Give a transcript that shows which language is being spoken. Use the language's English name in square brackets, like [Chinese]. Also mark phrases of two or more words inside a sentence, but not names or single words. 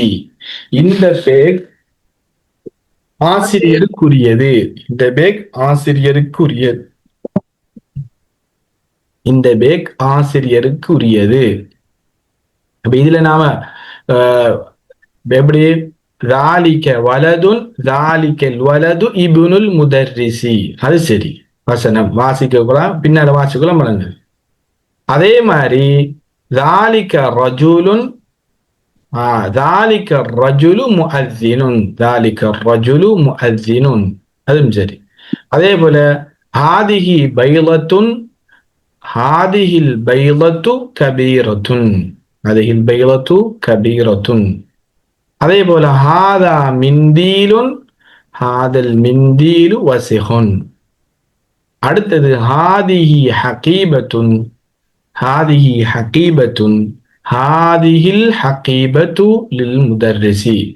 [Tamil] இந்த பேக் ஆசிரியருக்குரியது. இந்த பேக் ஆசிரியருக்குரியது. இந்த பேக் ஆசிரியருக்குரியது. அப்ப இதுல நாம எப்படி [Arabic] ذَلِكَ வலதுன் ذَلِكَ الْوَلَدُ ابْنُ الْمُدَرِّسِ. [Tamil] அது சரி, வசனம் வாசிக்கலாம், பின்னால வாசிக்கலாம் பண்ணுங்க. அதே மாதிரி [Arabic] ذَلِكَ رَجُلٌ ذَلِكَ الرَّجُلُ مُؤَذِّنٌ ذَلِكَ الرَّجُلُ مُؤَذِّنٌ. [Tamil] அதுவும் சரி. அதே போல [Arabic] هَذِهِ بَيْضَةٌ هَذِهِ الْبَيْضَةُ كَبِيرَةٌ هَذِهِ الْبَيْضَةُ كَبِيرَةٌ. [Tamil] அதே போல [Arabic] هذا منديل هذا المنديل وسخ. அடுத்தது هذه حقيبة هذه حقيبة هذه الحقيبة للمدرس.